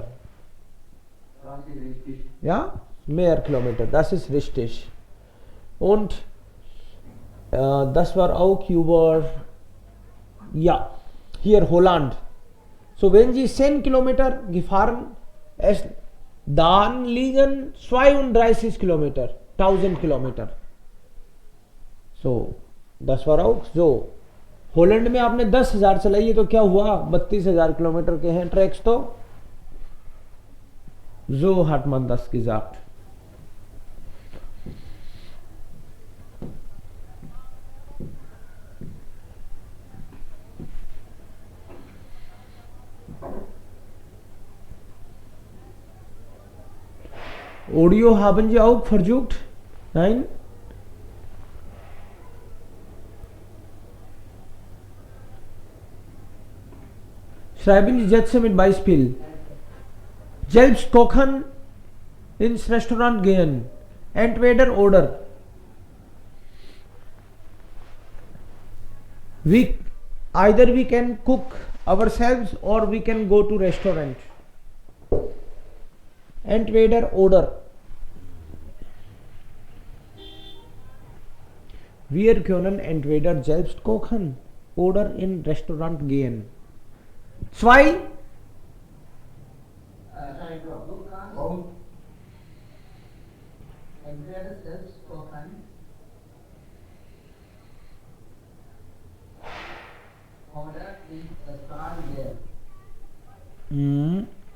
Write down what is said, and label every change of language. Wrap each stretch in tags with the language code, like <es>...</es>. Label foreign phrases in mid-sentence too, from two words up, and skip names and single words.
<de>Das ist richtig. Ja, mehr Kilometer. Das ist richtig. Und das war auch über, ja, hier Holland. So, wenn Sie 10 Kilometer gefahren ist, dann liegen 32 Kilometer, 1000 Kilometer. So, das war auch so.</de> <hi>हॉलैंड में आपने 10,000 चलाई है तो क्या हुआ? 32,000 किलोमीटर के हैं ट्रैक्स.</hi> <de>तो so hat man das gesagt. Audio haben Sie auch versucht? Nein? Schreiben Sie Sätze mit Beispiel. Selbst kochen, ins Restaurant gehen. Entweder oder.</de> <en>Either we can cook ourselves or we can go to restaurant.</en> <de>Entweder oder. Wir können entweder selbst kochen oder in Restaurant gehen. 2. Du kannst entweder selbst kochen oder ins Restaurant gehen.</de>